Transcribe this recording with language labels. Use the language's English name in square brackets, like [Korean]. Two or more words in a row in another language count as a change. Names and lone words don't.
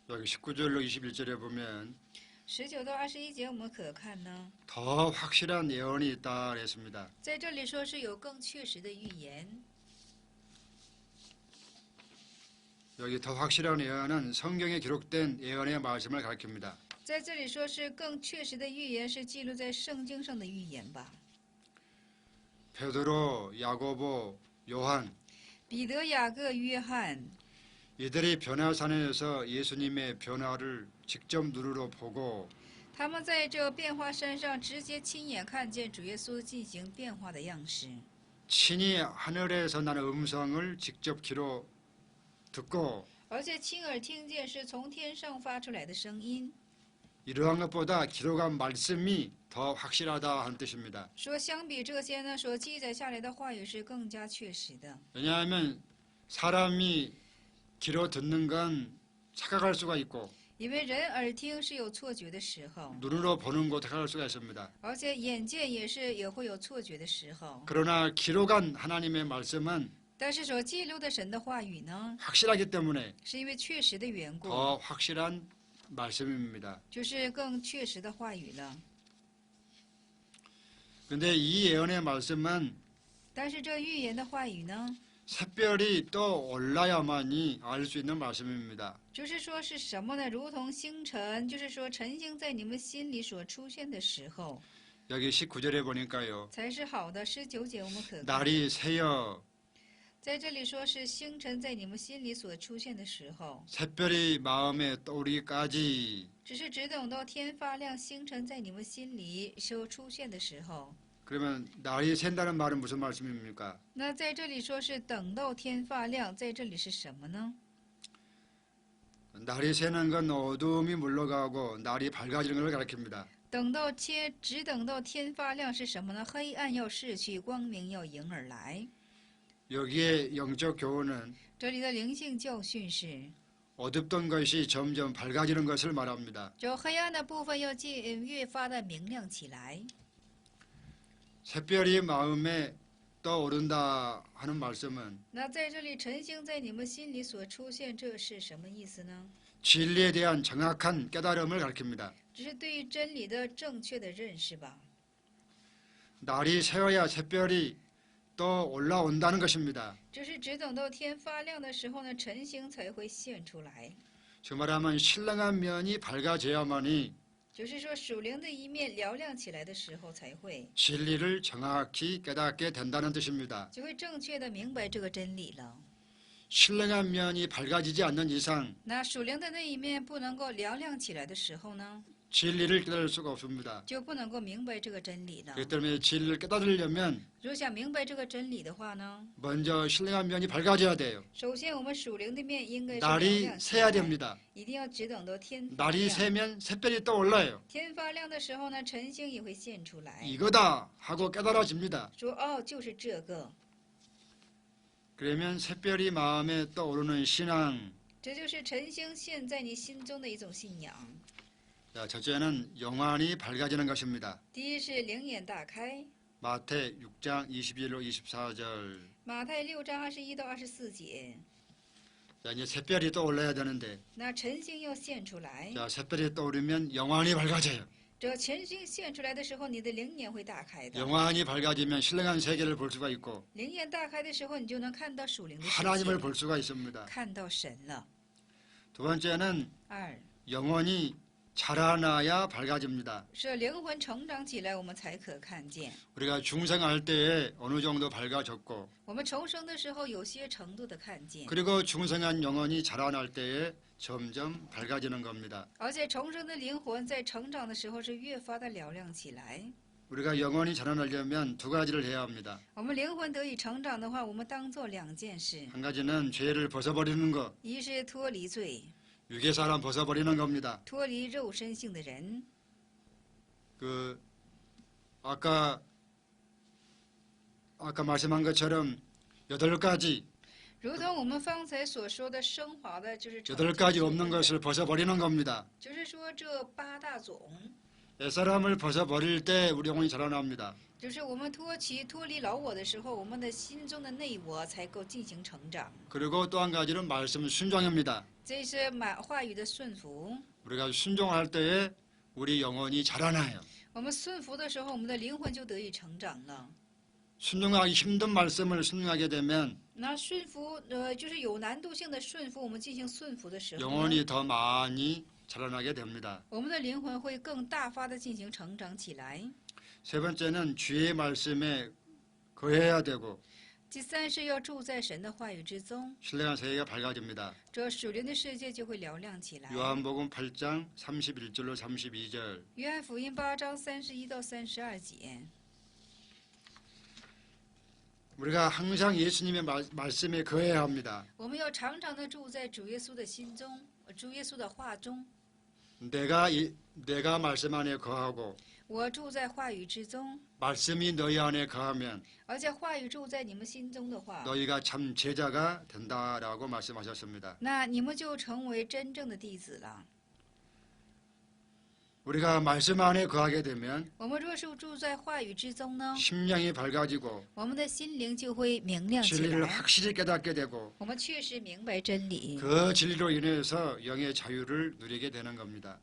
[Korean] 여기 19절로 21절에 보면 [Chinese] 19 到21节我们可看呢， [Korean] 더 확실한 예언이 있다 그랬습니다. [Chinese] 在这里说是有更确实的预言。 [Korean] 여기 더 확실한 예언은 성경에 기록된 예언의 말씀을 가리킵니다. [Chinese] 在这里说是更确实的预言，是记录在圣经上的预言吧。 [Korean] 베드로, 야고보, 요한 [Chinese] 彼得、雅各、约翰， [Korean] 이들이 변화산에서 예수님의 변화를 직접 눈으로 보고 [Chinese] 他们在这变化山上直接亲眼看见主耶稣进行变化的样式， [Korean] 친히 하늘에서 나는 음성을 직접 귀로 듣고 [Chinese] 而且亲耳听见是从天上发出来的声音。 [Korean] 이러한 것보다 기록한 말씀이 더 확실하다 하는 뜻입니다. [Chinese] 说相比这些呢，所记载下来的话语是更加确实的。 [Korean] 왜냐하면 사람이 귀로 듣는 건 착각할 수가 있고 [Chinese] 因为人耳听是有错觉的时候， [Korean] 눈으로 보는 것도 착각할 수가 있습니다. [Chinese] 而且眼见也会有错觉的时候。 [Korean] 그러나 기록한 하나님의 말씀은 [Chinese] 但是所记录的神的话语呢， [Korean] 확실하기 때문에 [Chinese] 是因为确实的缘故， [Korean] 더 확실한 말씀입니다. [Chinese] 就是更确实的话语了。 [Korean] 그런데 이 예언의 말씀은 [Chinese] 但是这预言的话语呢， [Korean] 샛별이 떠 올라야만이 알 수 있는 말씀입니다. [Chinese] 就是说是什么呢？如同星辰，就是说晨星在你们心里所出现的时候， [Korean] 여기 19절에 보니까요. [Chinese] 才是好的。19节我们可看， [Korean] 날이 새어 [Chinese] 在这里说是星辰在你们心里所出现的时候， [Korean] 샛별이 마음에 떠오르기까지 [Chinese] 只是只等到天发亮，星辰在你们心里所出现的时候。 [Korean] 그러면 날이 샌다는 말은 무슨 말씀입니까? [Chinese] 那在这里说是等到天发亮，在这里是什么呢？ [Korean] 날이 새는 건 어둠이 물러가고 날이 밝아지는 걸 가리킵니다. [Chinese] 只等到天发亮是什么呢？黑暗要逝去，光明要迎而来。 [Korean] 여기에 영적 교훈은 [Chinese] 这里的灵性教训是， [Korean] 어둡던 것이 점점 밝아지는 것을 말합니다. [Chinese] 就黑暗的部分要越发的明亮起来。 [Korean] 샛별이 마음에 떠오른다 하는 말씀은 [Chinese] 那在这里晨星在你们心里所出现，这是什么意思呢？ [Korean] 진리에 대한 정확한 깨달음을 가리킵니다. [Chinese] 只是对于真理的正确的认识吧。 [Korean] 날이 새어야 샛별이 떠 올라온다는 것입니다. [Chinese] 这是只等到天发亮的时候呢，晨星才会现出来。 [Korean] 즉 말하면 신령한 면이 밝아져야만이 [Chinese] 就是说，属灵的一面嘹亮起来的时候，才会 [Korean] 진리를 정확히 깨닫게 된다는 뜻입니다. [Chinese] 就会正确的明白这个真理了。 [Korean] 신령한 면이 밝아지지 않는 이상 [Chinese] 那属灵的那一面不能够嘹亮起来的时候呢， [Korean] 진리를 깨달을 수가 없습니다. [Chinese] 就不能够明白这个真理了。 [Korean] 그렇기 때문에 진리를 깨달으려면 [Chinese] 如果想明白这个真理的话呢， [Korean] 먼저 신령한 면이 밝아져야 돼요. [Chinese] 首先我们属灵的面应该是嘹 [Korean] 날이 [Chinese] 亮起 [Korean] 새야 [Chinese] 来， [Korean] 됩니다. [Chinese] 一定要只等到天发 [Korean] 날이 [Chinese] 亮。 [Korean] 새면 샛별이 떠올라요. [Chinese] 天发亮的时候呢，晨星也会现出来， [Korean] 이거다 하고 깨달아집니다. [Chinese] 说哦，就是这个。 [Korean] 그러면 샛별이 마음에 떠오르는 신앙. [Chinese] 这就是晨星现在你心中的一种信仰。 [Korean] 자, 첫째는 영안이 밝아지는 것입니다. [Chinese] 第一是灵眼大开， [Korean] 마태 6장 21로 24절. [Chinese] 马太6章21到24节。 [Korean] 자, 이제 샛별이 떠올라야 되는데 [Chinese] 那晨星要现出来， [Korean] 자, 샛별이 떠오르면 영안이 밝아져요. [Chinese] 这晨星现出来的时候，你的灵眼会大开的。 [Korean] 영안이 밝아지면 신령한 세계를 볼 수가 있고 [Chinese] 灵眼大开的时候，你就能看到属灵的世 [Korean] 하나님을 [Chinese] 界， [Korean] 볼 수가 있습니다. [Chinese] 看到神了。 [Korean] 두 번째는 [Chinese] 二 [Korean] 영혼이 자라나야 밝아집니다. [Chinese] 是灵魂成长起来，我们才可看见。 [Korean] 우리가 중생할 때에 어느 정도 밝아졌고 [Chinese] 我们重生的时候，有些程度的看见， [Korean] 그리고 중생한 영혼이 자라날 때에 점점 밝아지는 겁니다. [Chinese] 而且重生的灵魂在成长的时候是越发的嘹亮起来。 [Korean] 우리가 영혼이 자라나려면 두 가지를 해야 합니다. [Chinese] 我们灵魂得以成长的话，我们当做两件事： [Korean] 한 가지는 죄를 벗어버리는 것, [Chinese] 一是脱离罪， [Korean] 육의 사람 벗어버리는 겁니다. [Chinese] 脱离肉身性的人。 [Korean] 그 아까 말씀한 것처럼 8가지 [Chinese] 如同我们方才所说的升华的，就是成 [Korean] 8가지 없는 것을 벗어버리는 겁니다. [Chinese] 就是说这8大种， [Korean] 옛사람을 벗어버릴 때 우리 영혼이 자라납니다. [Chinese] 就是我们脱离老我的时候，我们的心中的内我才够进行成长。 [Korean] 그리고 또 한 가지는 말씀 순종입니다. [Chinese] 这是话语的顺服。 [Korean] 우리가 순종할 때에 우리 영혼이 자라나요. [Chinese] 我们顺服的时候，我们的灵魂就得以成长了。 [Korean] 순종하기 힘든 말씀을 순종하게 되면 [Chinese] 那顺服，就是有难度性的顺服，我们进行顺服的时候呢， [Korean] 영혼이 더 많이 자라나게 됩니다. [Chinese] 我们的灵魂会更大发的进行成长起来。 [Korean] 세 번째는 주의 말씀에 거해야 되고 [Chinese] 第三是要住在神的话语之中， [Korean] 신령한 세계가 밝아집니다. [Chinese] 这属灵的世界就会嘹亮起来。 [Korean] 요한복음 8장 31절로 32절 [Chinese] 约翰福音8章31到32节， [Korean] 우리가 항상 예수님의 말씀에 거해야 합니다. [Chinese] 我们要常常的住在主耶稣的心中，主耶稣的话中。 [Korean] 내가 말씀 안에 거하고 [Chinese] 我住在话语之中， [Korean] 말씀이 너희 안에 거하면 [Chinese] 而且话语住在你们心中的话， [Korean] 너희가 참 제자가 된다라고 말씀하셨습니다. [Chinese] 那你们就成为真正的弟子了。 [Korean] 우리가 말씀 안에 거하게 되면 [Chinese] 我们若是住在话语之中呢， [Korean] 심령이 밝아지고 [Chinese] 我们的心灵就会明亮起 [Korean] 진리를 [Chinese] 来， [Korean] 확실히 깨닫게 되고 [Chinese] 我们确实明白真理， [Korean] 그 진리로 인해서 영의 자유를 누리게 되는 겁니다.